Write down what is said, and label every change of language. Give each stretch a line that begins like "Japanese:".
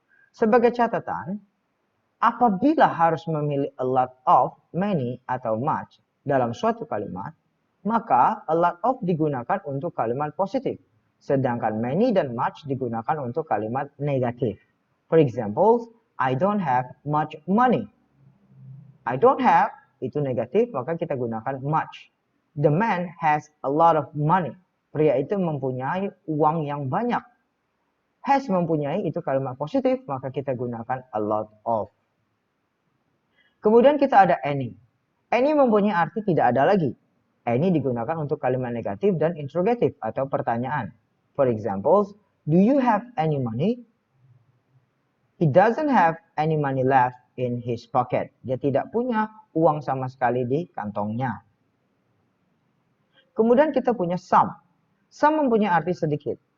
Indonesian: Sebagai catatan, apabila harus memilih a lot of, many, atau much dalam suatu kalimat, maka a lot of digunakan untuk kalimat positif, sedangkan many dan much digunakan untuk kalimat negatif.
English: For example, I don't have much money. I don't have,
Indonesian: itu negatif, maka kita gunakan
English: much. The man has a lot of money.
Indonesian: Pria itu mempunyai uang yang banyak. Has mempunyai, itu kalimat positif, maka kita gunakan a lot of. Kemudian kita ada any. Any mempunyai arti tidak ada lagi. Any digunakan untuk kalimat negatif dan interrogatif atau pertanyaan.
English: For example, do you have any money? He doesn't have any money left in his pocket.
Indonesian: Dia tidak punya uang sama sekali di kantongnya. Kemudian kita punya some. Some mempunyai arti sedikit.